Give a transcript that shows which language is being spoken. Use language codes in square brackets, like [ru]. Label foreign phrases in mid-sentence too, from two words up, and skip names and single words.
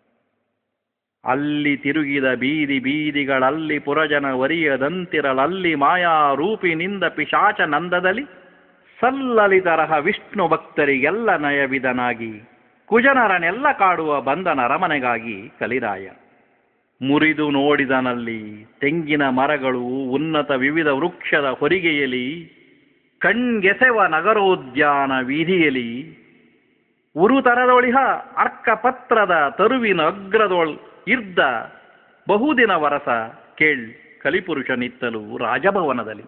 [kn] ಅಲ್ಲಿ ತಿರುಗಿದ ಬೀದಿ ಬೀದಿಗಳಲ್ಲಿ ಪುರಜನ ವರಿಯದಂತಿರಲಲ್ಲಿ ಮಾಯಾರೂಪಿನಿಂದ ಪಿಶಾಚ ನಂದದಲ್ಲಿ ಸಲ್ಲಲಿತರಹ ವಿಷ್ಣು ಭಕ್ತರಿಗೆಲ್ಲ ನಯವಿದನಾಗಿ ಕುಜನರನೆಲ್ಲ ಕಾಡುವ ಬಂದನ ಅರಮನೆಗಾಗಿ ಕಲಿರಾಯ. ಮುರಿದು ನೋಡಿದನಲ್ಲಿ ತೆಂಗಿನ ಮರಗಳು ಉನ್ನತ ವಿವಿಧ ವೃಕ್ಷದ ಹೊರಿಗೆಯಲಿ ಕಣ್ಗೆಸೆವ ನಗರೋದ್ಯಾನ ವೀಧಿಯಲಿ ಉರುತರದೊಳಿಹ ಅರ್ಕಪತ್ರದ ತರುವಿನ ಅಗ್ರದೊಳ್ ಇರ್ದ ಬಹುದಿನ ವರಸ ಕೇಳ್ ಕಲಿಪುರುಷನಿತ್ತಲು ರಾಜಭವನದಲ್ಲಿ.